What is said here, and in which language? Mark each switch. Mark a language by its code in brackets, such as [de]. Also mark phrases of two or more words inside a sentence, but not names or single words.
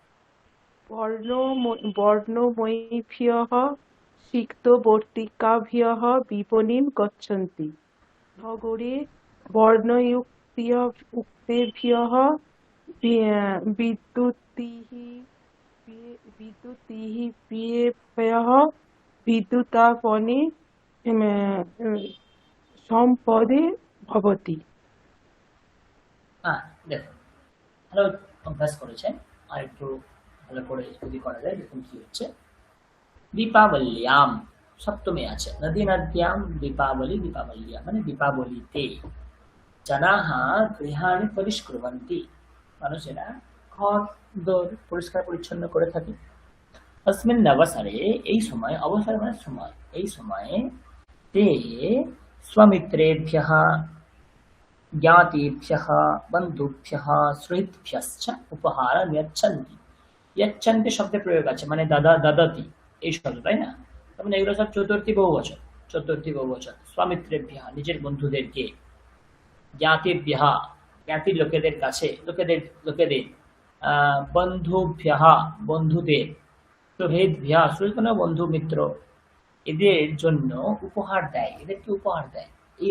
[sa] वर्णमयीभ्यः सिक्तवर्तिकाभ्यः विपणिं गच्छन्ति। नगरे वर्णयुक्तेभ्यः विद्युतीभ्यः विद्युतापने সম্পদে ভবতি। [bn] দেখুন ভালো অভ্যাস করেছেন, আর একটু ভালো করে যদি করা যায় দেখুন কি হচ্ছে। দীপাবল্যাম সপ্তমী আছে, নদী নদ্যাম দীপাবলি দীপাবল্যাম মানে দীপাবলিতে [sa] জনাঃ গৃহাণি পরিষ্কুর্বন্তি [bn] মানুষেরা ঘর দোর পরিষ্কার পরিচ্ছন্ন করে থাকে। [sa] अस्मिन् अवसरे [bn] এই সময়, অবসর মানে সময়, এই সময়ে [sa] ते स्वमित्रेभ्यः ज्ञातिभ्यः बन्धुभ्यः सुहृद्भ्यश्च उपहारं यच्छन्ति। [bn] यच्छन्ति শব্দের প্রয়োগ আছে মানে দাদা দাদাতি এই শব্দ, তাই না? তার মানে এগুলো সব চতুর্থী বহুবচন, স্বামিত্রেভ্যः নিজের বন্ধুদেরকে, জ্ঞাতিভ্যः জ্ঞাতির লোকেদের কাছে, লোকেদের বন্ধুভ্যः বন্ধুদের, সুহৃদ্ভ্যः সুহৃদ মানে বন্ধু মিত্র, এদের জন্য উপহার দেয়, এদেরকে উপহার দেয়।